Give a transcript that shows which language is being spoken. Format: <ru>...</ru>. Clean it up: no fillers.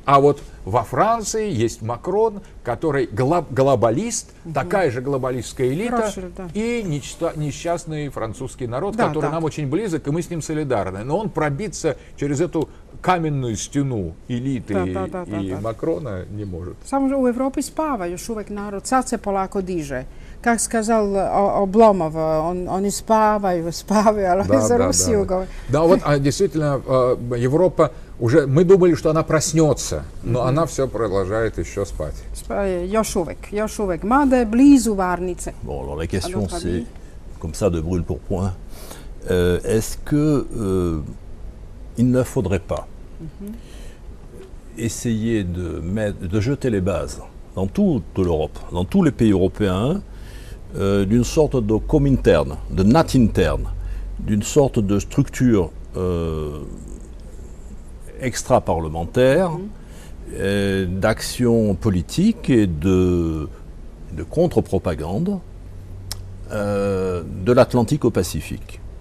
<ru>А вот во Франции есть Макрон, который глобалист, такая же глобалистская элита, и несчастный французский народ, который нам очень близок, и мы с ним солидарны. Но он пробиться через эту каменную стену элиты и Макрона не может.</ru> <sr>Само u Evropi spava još uvek narod, sad se polako diže.</sr> <ru>Как сказал Обломов, они спавают, а за Россию говорят. Да, вот действительно, Европа уже, мы думали, что она проснется, но она все продолжает еще спать.</ru> <sr>Još uvek, mada je blizu varnice.</sr> <fr>Bon, alors la question c'est, comme ça de brûle pour point, est-ce que il ne faudrait pas essayer de jeter les bases dans toute l'Europe, dans tous les pays européens, d'une sorte de Comintern, de natte interne, d'une sorte de structure extra-parlementaire, d'action politique et de contre-propagande de l'Atlantique au Pacifique.</fr>